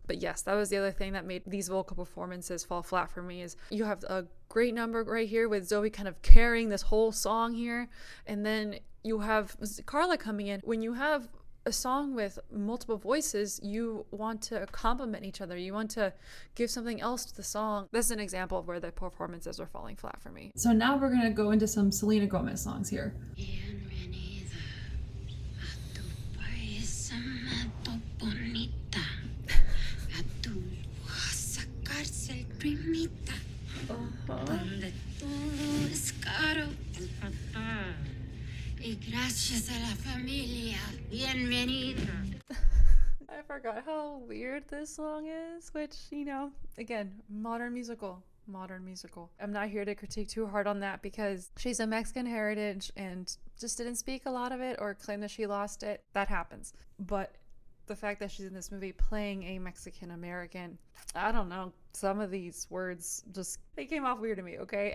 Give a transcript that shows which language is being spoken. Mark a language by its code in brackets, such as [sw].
[en] But yes, that was the other thing that made these vocal performances fall flat for me, is you have a great number right here with Zoe kind of carrying this whole song here, and then you have Karla coming in. When you have a song with multiple voices, you want to complement each other. You want to give something else to the song. That's an example of where the performances are falling flat for me. So now we're gonna go into some Selena Gomez songs here. [es] Bienvenida a tu país amado, bonita, a tu cárcel primita, donde todo es caro. Y gracias a la familia, bienvenida. [en] I forgot how weird this song is, which, you know, again, modern musical. I'm not here to critique too hard on that because she's a Mexican heritage and just didn't speak a lot of it or claim that she lost it. That happens. But the fact that she's in this movie playing a Mexican American, I don't know, some of these words just, they came off weird to me, okay?